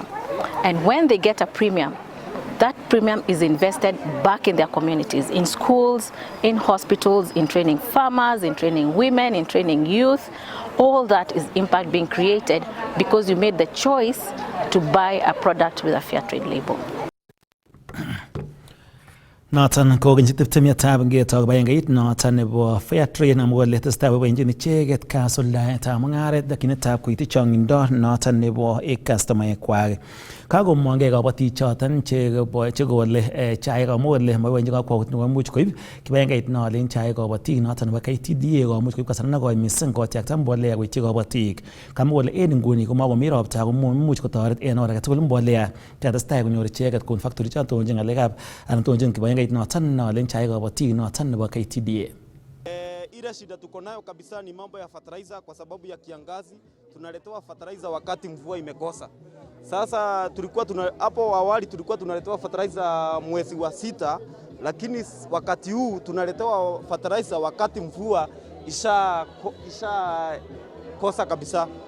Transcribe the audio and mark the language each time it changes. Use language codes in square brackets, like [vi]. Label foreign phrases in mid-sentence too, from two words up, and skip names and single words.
[en] And when they get a premium, that premium is invested back in their communities, in schools, in hospitals, in training farmers, in training women, in training youth. All that is impact being created because you made the choice to buy a product with a fair trade label. [kln] Noton kokenyi tiptemiatab ngetok bayangait noton nebo [en] fair trade [kln] amu kole tesetai boiboenjin icheket kasuldaetab mung'aret dakinitab koityi chong'indo noton nebo customaekwak. Kakomongei kabotichoton chekole chaik amu kole moboiboenjin kakwaut nekomuch koib kibagengeit nolen chaik kabotik noton nebo KTDA komuch koib kasarta nekoi missing kotyakta mbolea koityi kabotik. Kamwa kole en nguni komakomi ropta komuch kotoret en or agetugul mbolea tesetai konyor icheket kon factory choton tonjin ng'alekab anan tonjin kibagengeit noton nolen chaik kabotik noton nebo KTDA. [sw] Ile shida tuko nayo kabisa ni mambo ya fertilizer. Kwa sababu ya kiangazi tunaletewa fertilizer wakati mvua imekosa. Sasa hapo awali tulikuwa tunaletewa fertilizer mwezi wa 6, lakini wakati huu tunaletewa fertilizer wakati mvua isha kosa kabisa.